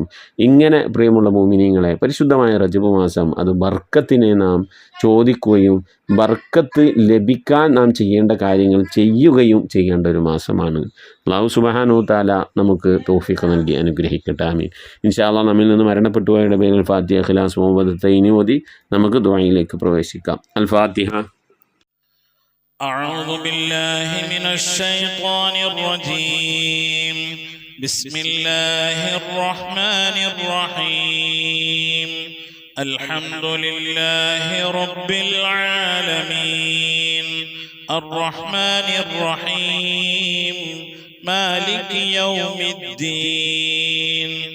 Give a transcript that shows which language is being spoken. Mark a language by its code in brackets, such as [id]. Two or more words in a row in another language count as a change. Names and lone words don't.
[ml] ഇങ്ങനെ പ്രിയമുള്ള മുഅ്മിനീങ്ങളെ, പരിശുദ്ധമായ റജബ് മാസം അത് ബർക്കത്തിനെ നാം ചോദിക്കുകയും ബർക്കത്ത് ലഭിക്കാൻ നാം ചെയ്യേണ്ട കാര്യങ്ങൾ ചെയ്യുകയും ചെയ്യേണ്ട ഒരു മാസമാണ്. [ar] الله سبحانه تعالى [ml] നമുക്ക് തൗഫീഖ് നൽകി അനുഗ്രഹിക്കട്ടെ. ആമീൻ. [ar] إن شاء الله [ml] നമ്മിൽ നിന്ന് മരണപ്പെട്ടു പോയവരുടെ പേരിൽ ഫാത്തിഹ, ഇഖ്ലാസ്, മുഅവ്വദത്തൈനി ഓതി നമുക്ക് ദുആയിലേക്ക് പ്രവേശിക്കാം. അൽ ഫാത്തിഹ. [ar] أعوذ بالله من الشيطان الرجيم. بسم الله الرحمن الرحيم. الحمد لله رب العالمين الرحمن الرحيم مالك يوم الدين.